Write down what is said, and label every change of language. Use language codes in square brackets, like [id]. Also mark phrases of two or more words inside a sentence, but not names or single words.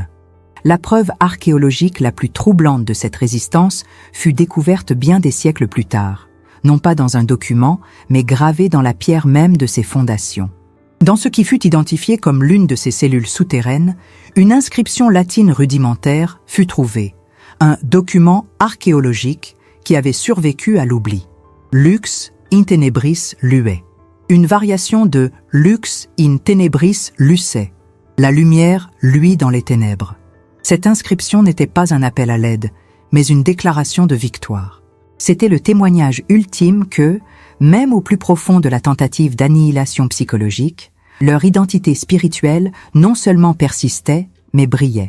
[fr] La preuve archéologique la plus troublante de cette résistance fut découverte bien des siècles plus tard, non pas dans un document, mais gravée dans la pierre même de ses fondations. Dans ce qui fut identifié comme l'une de ces cellules souterraines, une inscription latine rudimentaire fut trouvée, un document archéologique qui avait survécu à l'oubli. [la] Lux in tenebris luet, [fr] une variation de [la] Lux in tenebris lucet, [fr] la lumière luit dans les ténèbres. Cette inscription n'était pas un appel à l'aide, mais une déclaration de victoire. C'était le témoignage ultime que, même au plus profond de la tentative d'annihilation psychologique, leur identité spirituelle non seulement persistait, mais brillait.